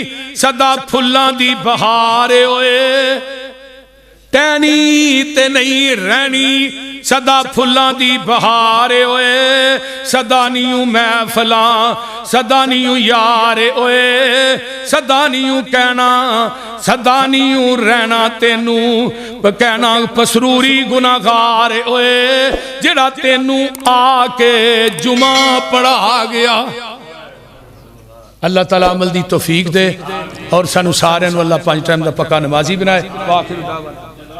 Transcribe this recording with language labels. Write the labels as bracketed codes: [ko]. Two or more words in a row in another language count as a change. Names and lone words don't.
[pa] سدا پھلاں دی بہار ہوئے ٹہنی تے نہیں رہنی سدا پھلاں دی بہار ہوئے سدا نیوں محفلاں سدا نیوں یار ہوئے سدا نیوں کہنا سدا نیوں رہنا تینوں کہنا پسروری گناہگار ہوئے جڑا تینوں آ کے جمعہ پڑھا گیا اللہ تعالیٰ عمل دی توفیق دے اور سانو سارے اللہ 5 ٹائم دا پکا نمازی بنائے